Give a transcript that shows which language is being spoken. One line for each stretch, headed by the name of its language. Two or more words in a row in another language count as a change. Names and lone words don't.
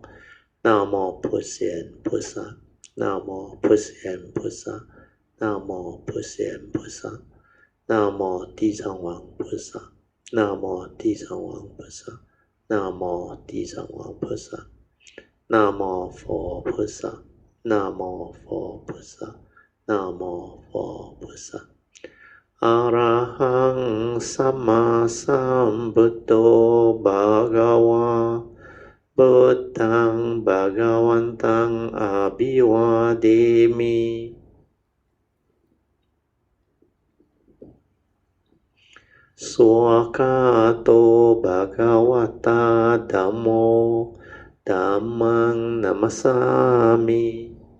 Chinese: 南无普贤菩萨，南无普贤菩萨，南无普贤菩萨，南无地藏王菩萨，南无地藏王菩萨，南无地藏王菩萨，南无佛菩萨，南无佛菩萨，南无佛菩萨。
Pali: Arahaṃ sammāsambuddho bhagavā. Buddhang Bhagavantang Abhivademi. Swakato Bhagavata Dhammo Dhammang Namasami.